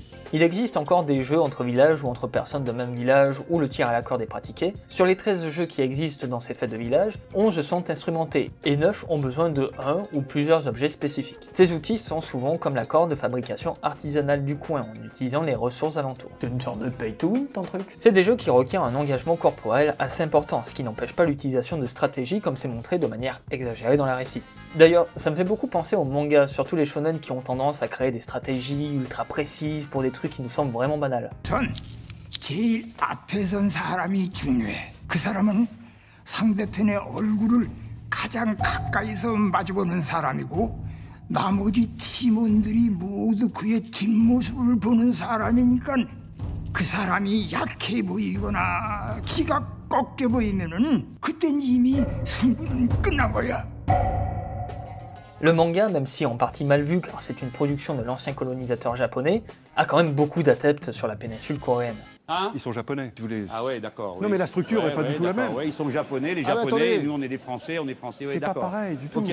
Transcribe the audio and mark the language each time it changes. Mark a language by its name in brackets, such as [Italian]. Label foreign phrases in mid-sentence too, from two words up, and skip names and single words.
[French] Il existe encore des jeux entre villages ou entre personnes de même village où le tir à la corde est pratiqué. Sur les 13 jeux qui existent dans ces fêtes de village, 11 sont instrumentés et 9 ont besoin de un ou plusieurs objets spécifiques. Ces outils sont souvent comme la corde de fabrication artisanale du coin en utilisant les ressources alentours. C'est une sorte de [English] pay to win [French] ton truc. C'est des jeux qui requièrent un engagement corporel assez important, ce qui n'empêche pas l'utilisation de stratégies comme c'est montré de manière exagérée dans la récit. D'ailleurs, ça me fait beaucoup penser aux mangas, surtout les shonen qui ont tendance à créer des stratégies ultra précises pour des trucs qui nous semblent vraiment banals. [Korean] 제일 앞에 선 사람이 중요해. 그 사람은 상대편의 얼굴을 가장 가까이서 마주보는 사람이고 나머지 팀원들이 모두 그의 뒷모습을 보는 사람이니까 그 사람이 약해 보이거나 기가 꺾여 보이면은 그땐 이미 승부는 끝난 거야. [French] Le manga, même si en partie mal vu car c'est une production de l'ancien colonisateur japonais, a quand même beaucoup d'adeptes sur la péninsule coréenne. Hein? Ils sont japonais. Ah ouais, d'accord. Non, oui. mais la structure est pas du tout la même. Ouais, ils sont japonais, les Ah, japonais, nous on est des français, on est français. C'est pas pareil du tout.